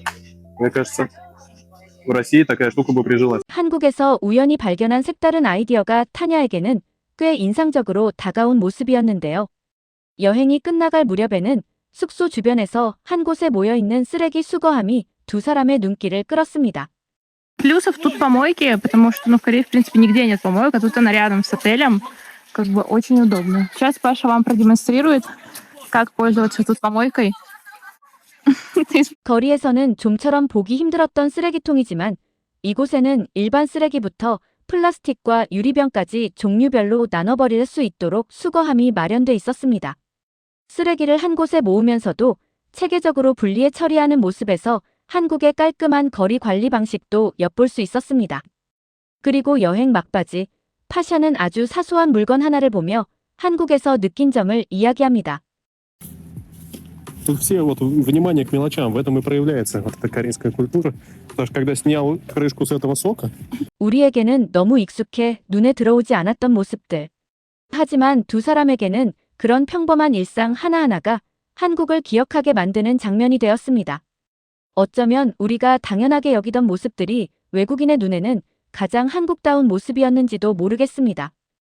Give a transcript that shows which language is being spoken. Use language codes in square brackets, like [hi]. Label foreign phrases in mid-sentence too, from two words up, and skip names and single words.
[ru] Мне кажется, в России такая штука бы прижилась. [ko] 한국에서 우연히 발견한 색다른 아이디어가 타냐에게는 꽤 인상적으로 다가온 모습이었는데요. 여행이 끝나갈 무렵에는 숙소 주변에서 한 곳에 모여있는 쓰레기 수거함이 두 사람의 눈길을 끌었습니다. [ru] Плюсов тут помойки, потому что, в Корее, в принципе, нигде нет помоек, а тут она рядом с отелем. Как бы очень удобно. Сейчас Паша вам продемонстрирует, как пользоваться тут помойкой. [ko] 거리에서는 좀처럼 보기 힘들었던 쓰레기통이지만 이곳에는 일반 쓰레기부터 플라스틱과 유리병까지 종류별로 나눠버릴 수 있도록 수거함이 마련돼 있었습니다. 쓰레기를 한 곳에 모으면서도 체계적으로 분리해 처리하는 모습에서 한국의 깔끔한 거리 관리 방식도 엿볼 수 있었습니다. 그리고 여행 막바지, 파샤는 아주 사소한 물건 하나를 보며 한국에서 느낀 점을 이야기합니다. [ru] Тут все вот внимание к мелочам, в этом и проявляется вот эта корейская культура. Потому что когда снял крышку с этого сока, [ko] 우리에게는 너무 익숙해 눈에 들어오지 않았던 모습들. 하지만 두 사람에게는 그런 평범한 일상 하나하나가 한국을 기억하게 만드는 장면이 되었습니다. 어쩌면 우리가 당연하게 여기던 모습들이 외국인의 눈에는 가장 한국다운 모습이었는지도 모르겠습니다.